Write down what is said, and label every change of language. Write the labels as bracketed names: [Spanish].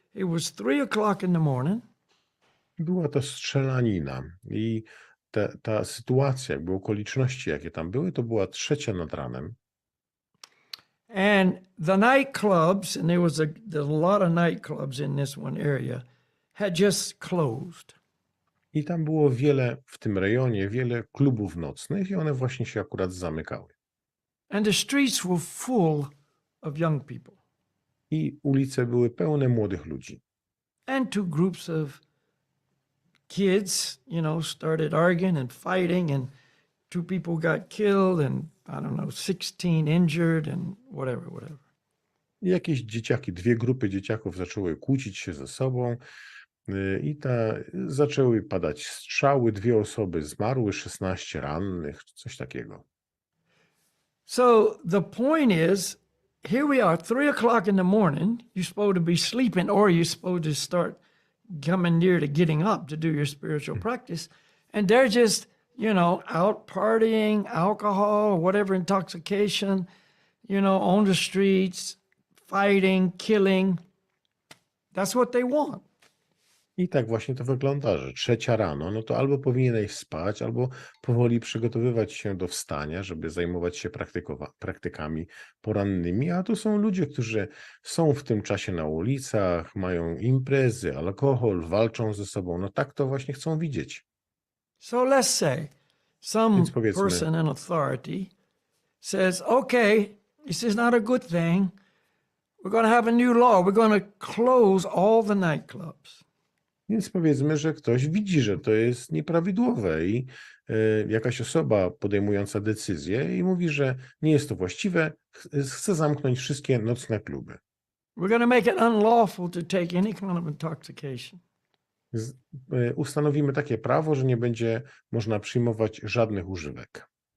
[English] It was 3:00 in the morning. [Polish] Była to strzelanina i ta sytuacja, jakby okoliczności, jakie tam były, to była 3:00 nad ranem. [English] And the nightclubs, and there's a lot of nightclubs in this one area, had just closed. [Polish] I tam było w tym rejonie wiele klubów nocnych i one właśnie się akurat zamykały. [English] And the streets were full of young people. [Polish] I ulice były pełne młodych ludzi. [English] And two groups of kids, started arguing and fighting, and two people got killed, and I don't know, 16 injured, and whatever. [Polish] I jakieś dzieciaki, dwie grupy dzieciaków zaczęły kłócić się ze sobą i zaczęły padać strzały, 2 osoby zmarły, 16 rannych, coś takiego. [English] So the point is, here we are, 3:00 in the morning, you're supposed to be sleeping or you're supposed to start coming near to getting up to do your spiritual practice, and they're just, out partying, alcohol, whatever intoxication, on the streets, fighting, killing. That's what they want. [Polish] I tak właśnie to wygląda, że 3 rano, no to albo powinieneś spać, albo powoli przygotowywać się do wstania, żeby zajmować się praktykami porannymi, a tu są ludzie, którzy są w tym czasie na ulicach, mają imprezy, alkohol, walczą ze sobą, no tak to właśnie chcą widzieć. [English] So let's say some [Polish] Więc powiedzmy, [English] person in authority says, okay, this is not a good thing. We're going to have a new law. We're going to close all the nightclubs. [Polish] że ktoś widzi, że to jest nieprawidłowe i jakaś osoba podejmująca decyzję i mówi, że nie jest to właściwe, chce zamknąć wszystkie nocne kluby. [English] We're going to make it unlawful to take any kind of intoxication. [Polish] Ustanowimy takie prawo, że nie będzie można przyjmować żadnych używek.